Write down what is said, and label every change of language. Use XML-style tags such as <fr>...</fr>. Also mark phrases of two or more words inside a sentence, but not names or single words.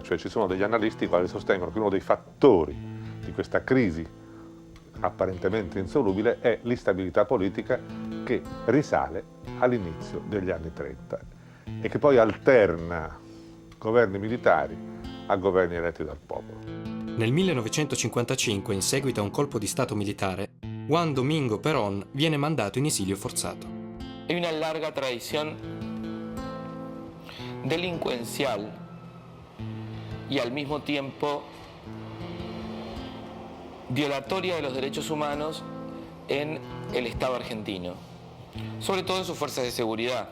<it>Cioè ci sono degli analisti che sostengono che uno dei fattori di questa crisi apparentemente insolubile è l'instabilità politica che risale all'inizio degli anni 30 e che poi alterna governi militari a governi eletti dal popolo. Nel 1955, in seguito a un colpo di stato militare, Juan Domingo Perón viene mandato in esilio forzato.</it> <es>Hay una larga tradición delincuencial y al mismo tiempo violatoria de los derechos humanos en el Estado argentino, sobre todo en sus fuerzas de seguridad.</es>